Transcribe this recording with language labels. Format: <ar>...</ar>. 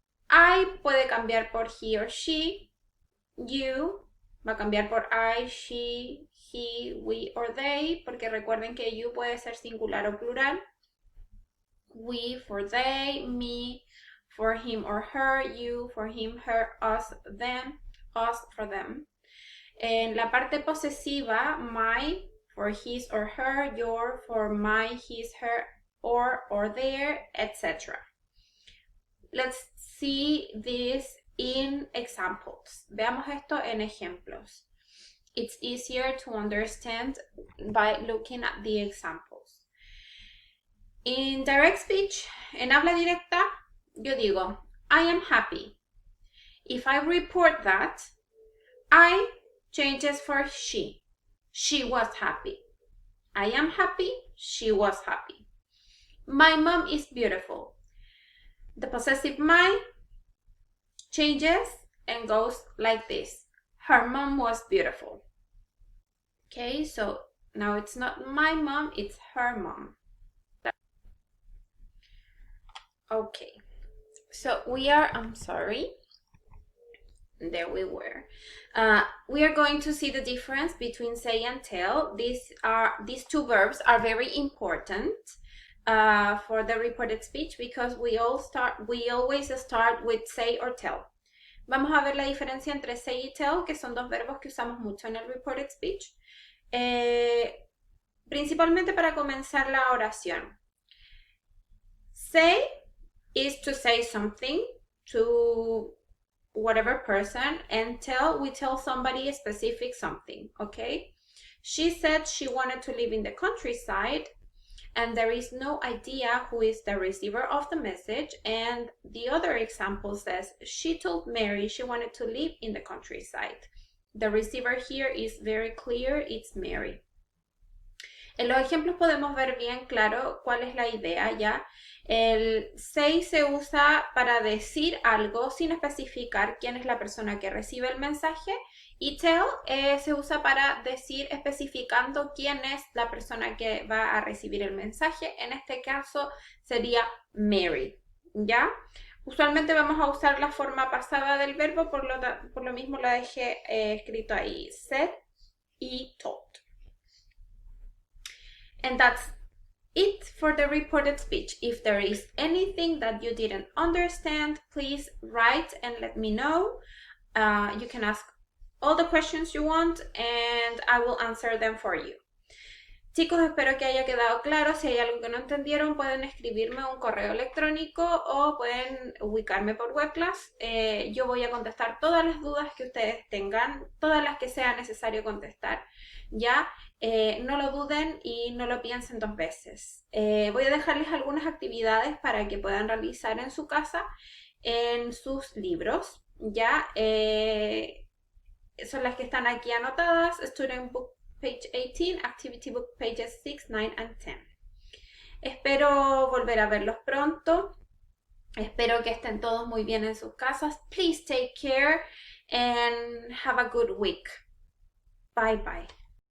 <es>I puede cambiar por</es> <en>he or she.</en> <es>You va a cambiar por</es> <en>I, she, he, we or they,</en> <es>porque recuerden que you puede ser singular o plural.</es> <en>We for they, me for him or her, you for him, her, us, them, us for them.</en> <es>En la parte posesiva,</es> <en>my for his or her, your for my, his, her, or their, etc. Let's see this in examples.</en> <es>Veamos esto en ejemplos.</es> <en>It's easier to understand by looking at the examples. In direct speech,</en> <es>en habla directa, yo digo,</es> <en>I am happy. If I report that, I changes for she. She was happy. I am happy. She was happy. My mom is beautiful. The possessive my changes and goes like this. Her mom was beautiful. Okay, so now it's not my mom, it's her mom. Okay, so we are, I'm sorry. There we were. We are going to see the difference between say and tell. These two verbs are very important for the reported speech because we always start with say or tell.</en> <es>Vamos a ver la diferencia entre say y tell, que son dos verbos que usamos mucho en el reported speech. Principalmente para comenzar la oración.</es> <en>Say is to say something to whatever person, and tell, we tell somebody a specific something, okay? She said she wanted to live in the countryside, and there is no idea who is the receiver of the message. And the other example says she told Mary she wanted to live in the countryside. The receiver here is very clear, it's Mary.</en> <es>En los ejemplos podemos ver bien claro cuál es la idea ya. El say se usa para decir algo sin especificar quién es la persona que recibe el mensaje, y tell se usa para decir especificando quién es la persona que va a recibir el mensaje. En este caso sería Mary, ¿ya? Usualmente vamos a usar la forma pasada del verbo, por lo mismo lo dejé escrito ahí, said y told.</es> <en>And that's it for the reported speech. If there is anything that you didn't understand, please write and let me know. You can ask all the questions you want and I will answer them for you.</en> <es>Chicos, espero que haya quedado claro. Si hay algo que no entendieron, pueden escribirme un correo electrónico o pueden ubicarme por webclass. Yo voy a contestar todas las dudas que ustedes tengan, todas las que sea necesario contestar, ¿ya? No lo duden y no lo piensen dos veces. Voy a dejarles algunas actividades para que puedan realizar en su casa, en sus libros, ¿ya? Son las que están aquí anotadas: Student Book Page 18, Activity Book Pages 6, 9 and 10. Espero volver a verlos pronto. Espero que estén todos muy bien en sus casas.</es> <en>Please take care and have a good week. Bye bye.</en>